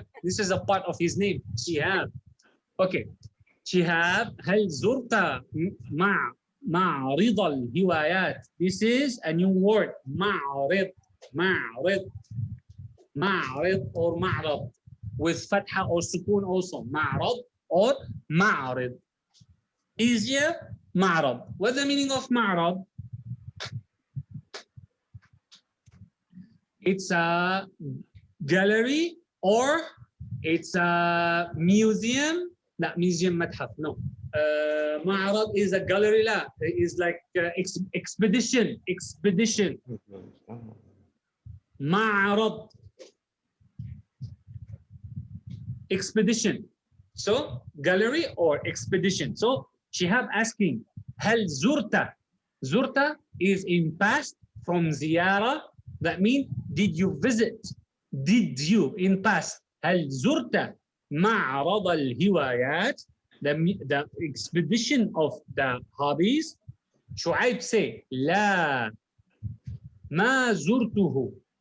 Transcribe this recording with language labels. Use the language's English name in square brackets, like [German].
[English] This is a part of his name, Shihab. Okay, Shihab, [Arabic] هل زرت معرض الهوايات? [English] This is a new word, معرض. معرض or معرض with فتحة or سكون also. [Arabic] معرض or معرض. [English] Easier, معرض. What's the meaning of معرض? It's a gallery or it's a museum. [Arabic] لا museum متحف. [English] No. معرض is a gallery. لا. It's like expedition. Expedition. [Arabic] معرض. [English] Expedition. So gallery or expedition. So Shihab asking, [Arabic] هل زرت? [English] زرت is in past from زيارة. That means did you visit? Did you in past? [Arabic] هل زرت معرض الهوايات? [English] The expedition of the hobbies. [Arabic] شعيب say لا ما زرته.